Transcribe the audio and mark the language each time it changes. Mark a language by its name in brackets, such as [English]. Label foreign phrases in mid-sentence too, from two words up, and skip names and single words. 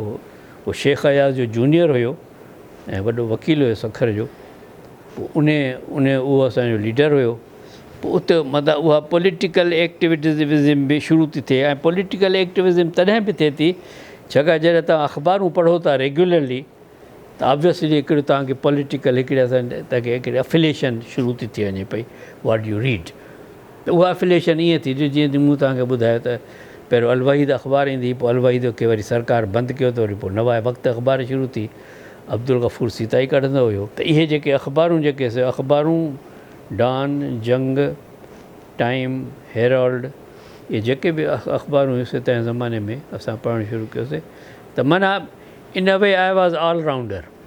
[Sindhi] उहो शेख अयाज़ जो जूनियर हुयो ऐं वॾो वकील हुयो सखर जो पोइ उहो असांजो लीडर हुयो पोइ उते मतिलबु उहा [English] political activism [Sindhi] बि शुरू थी थिए ऐं [English] political activism [Sindhi] तॾहिं बि थिए थी छाकाणि जॾहिं तव्हां अख़बारूं पढ़ो था रेगुलरली त ऑब्वियसली हिकिड़ो तव्हांखे पॉलिटिकल हिकिड़े तव्हांखे हिकिड़ी अफिलिएशन शुरू थी थी वञे पई [English] what you read [Sindhi] त उहा अफिलिएशन ईअं थी जीअं मूं तव्हांखे ॿुधायो त पहिरियों अलवहीद अख़बार ईंदी पोइ अलवहीद खे वरी सरकार बंदि कयो त वरी पोइ नवां वक़्तु अख़बार शुरू थी अब्दुल गफ़ूर सीताई कढंदो हुयो त इहे जेके अख़बारूं जेके अख़बारूं डॉन जंग टाइम हेराल्ड इहे जेके बि अख़बारूं हुयूं तंहिं ज़माने में असां पढ़णु शुरू कयोसीं त माना [English] in way I was all rounder